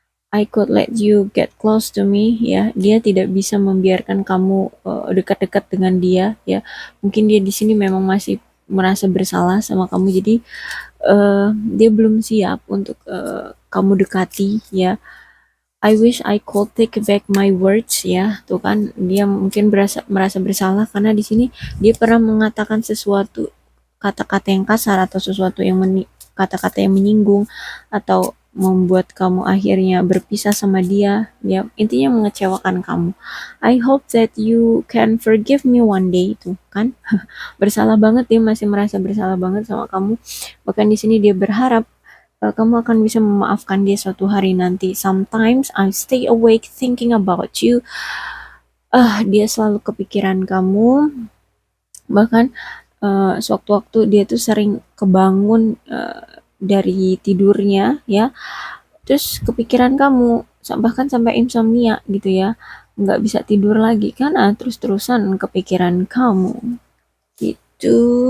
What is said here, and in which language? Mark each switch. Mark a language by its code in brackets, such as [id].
[en] I could let you get close to me, ya. [id] Dia tidak bisa membiarkan kamu dekat-dekat dengan dia, ya. Mungkin dia di sini memang masih merasa bersalah sama kamu, jadi dia belum siap untuk kamu dekati, ya. [en] I wish I could take back my words, ya. [id] Tuh kan, dia mungkin merasa bersalah karena di sini dia pernah mengatakan sesuatu, kata-kata yang kasar atau sesuatu yang kata-kata yang menyinggung atau membuat kamu akhirnya berpisah sama dia, ya intinya mengecewakan kamu. [en] I hope that you can forgive me one day, [id] itu kan. Bersalah banget, dia masih merasa bersalah banget sama kamu. Bahkan di sini dia berharap kamu akan bisa memaafkan dia suatu hari nanti. [en] Sometimes I stay awake thinking about you. [id] Dia selalu kepikiran kamu. Bahkan sewaktu-waktu dia tuh sering kebangun dari tidurnya, ya, terus kepikiran kamu, bahkan sampai insomnia gitu ya, nggak bisa tidur lagi kan, terus-terusan kepikiran kamu gitu.